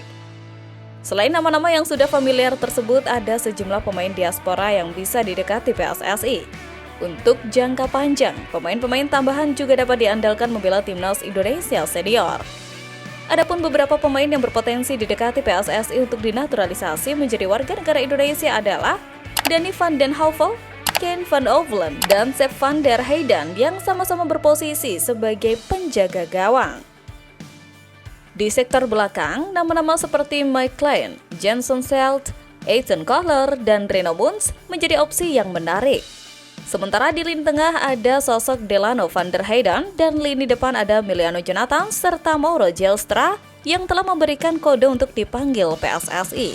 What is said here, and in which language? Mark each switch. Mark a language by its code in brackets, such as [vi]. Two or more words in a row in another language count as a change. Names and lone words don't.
[id] Selain nama-nama yang sudah familiar tersebut, ada sejumlah pemain diaspora yang bisa didekati PSSI. Untuk jangka panjang, pemain-pemain tambahan juga dapat diandalkan membela timnas Indonesia senior. Adapun beberapa pemain yang berpotensi didekati PSSI untuk dinaturalisasi menjadi warga negara Indonesia adalah Danny van den Heuvel, Kane van Ovelen, dan Sepp van der Heijden yang sama-sama berposisi sebagai penjaga gawang. Di sektor belakang, nama-nama seperti Mike Klein, Jenson Selt, Ethan Kohler, dan Reno Muns menjadi opsi yang menarik. Sementara di lini tengah ada sosok Delano van der Heijden dan lini depan ada Miliano Jonathan serta Mauro Zylstra yang telah memberikan kode untuk dipanggil PSSI.